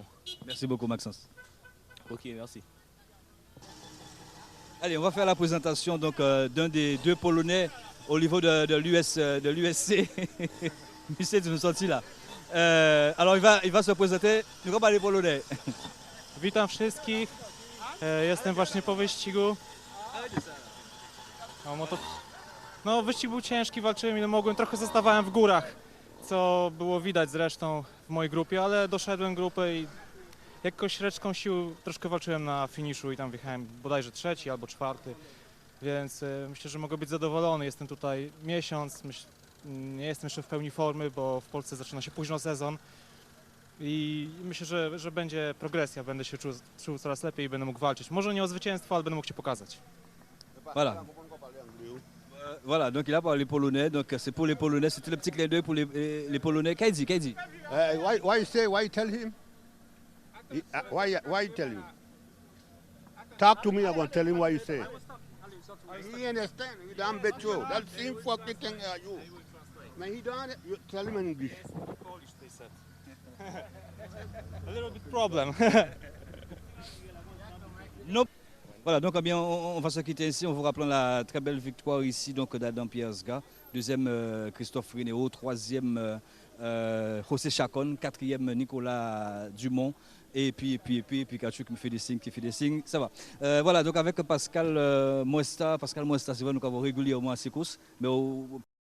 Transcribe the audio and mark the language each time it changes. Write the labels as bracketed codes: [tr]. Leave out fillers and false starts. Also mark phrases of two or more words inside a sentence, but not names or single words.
[fr] Merci beaucoup, Maxence. Ok, merci. Allez, on va faire la présentation d'un des 2 Polonais au niveau de l'USC. Monsieur, tu me sortis là. Alors il va se présenter. Nous allons parler polonais. [pl] Witam wszystkich. Jestem właśnie po wyścigu. No, wyścig był ciężki, walczyłem ile mogłem. Trochę zostawałem w górach, co było widać zresztą w mojej grupie, ale doszedłem grupy i jakoś resztką sił troszkę walczyłem na finiszu i tam wjechałem bodajże 3. albo 4. Więc myślę, że mogę być zadowolony. Jestem tutaj miesiąc, nie jestem jeszcze w pełni formy, bo w Polsce zaczyna się późno sezon. I myślę, że będzie progresja, będę się czuł coraz lepiej i będę mógł walczyć. Może nie o zwycięstwo, ale będę mógł się pokazać. [fr] Voilà. Voilà, donc il a parlé polonais, donc c'est pour les Polonais, c'était le petit clin d'œil pour les Polonais. Qu'est-ce qu'il dit? [en] Why you tell him? Why you tell him? Talk to me, I'm going to tell him what you say. He understand, he don't bet you. That's the same fucking thing as you. Man, he don't, you tell him in English. Polish, they said. A little bit problem. Nope. [fr] Voilà, donc eh bien, on va se quitter ici. On vous rappelle la très belle victoire ici donc d'Adam Pierzga. Deuxième, Christophe Renéo. Troisième, José Chacon. Quatrième, Nicolas Dumont. Et puis Pikachu qui me fait des signes, ça va. Voilà, donc avec Pascal Moesta, c'est vrai, nous avons régulièrement à ses courses, mais